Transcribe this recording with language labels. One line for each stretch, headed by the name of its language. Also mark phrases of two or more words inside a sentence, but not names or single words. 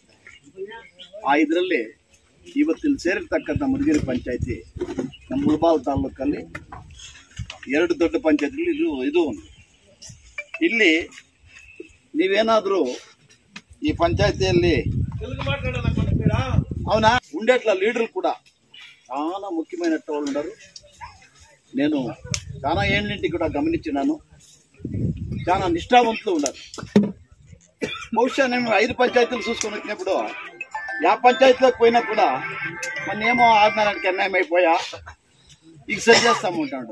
Kannada: ಇದರಲ್ಲಿ ಇವತ್ತಿನ ಸೇರಿರ್ತಕ್ಕಂಥ ಮುರುಗೇರಿ ಪಂಚಾಯತಿ ನಮ್ಮ ಮುಳಬಾಲ್ ತಾಲೂಕಲ್ಲಿ 2 ದೊಡ್ಡ ಪಂಚಾಯತಿಗಳು ಇದು ಒಂದು. ಇಲ್ಲಿ ನೀವೇನಾದ್ರೂ ಈ ಪಂಚಾಯತಿಯಲ್ಲಿ ಅವನ
Telugu: ఉండేట్ల లీడర్లు కూడా చాలా ముఖ్యమైన వాళ్ళు ఉన్నారు. నేను చాలా ఏళ్ళింటి కూడా గమనించినాను. చాలా నిష్ఠావంతులు ఉన్నారు. బహుశా నేను 5 పంచాయతీలు చూసుకొని వచ్చినప్పుడు ఆ పంచాయతీలోకి పోయినా కూడా మొన్నేమో 6 నెలలకి అన్యాయం అయిపోయా ఇక సరి చేస్తాము ఉంటాడు.